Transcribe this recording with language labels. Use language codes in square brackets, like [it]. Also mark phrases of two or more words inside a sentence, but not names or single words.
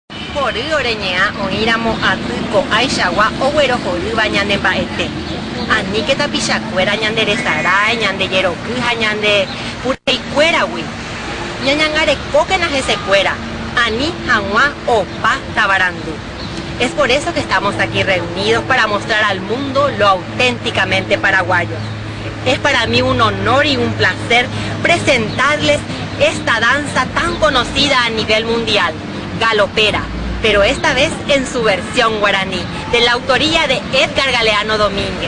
[gn] Hory oreñea oíramo atyko aichagua oguerohoryva ñande mba'ete. Aníketa pichakuéra ñande resarái, ñande jeroky ha ñande puraikuéragui. Ñañangarekókena hesekuéra. Ani hag̃ua opa tavarandu. [es] Es por eso que estamos aquí reunidos para mostrar al mundo lo auténticamente paraguayo. Es para mí un honor y un placer presentarles esta danza tan conocida a nivel mundial, galopera, pero esta vez en su versión guaraní, de la autoría de Edgar Galeano Domínguez.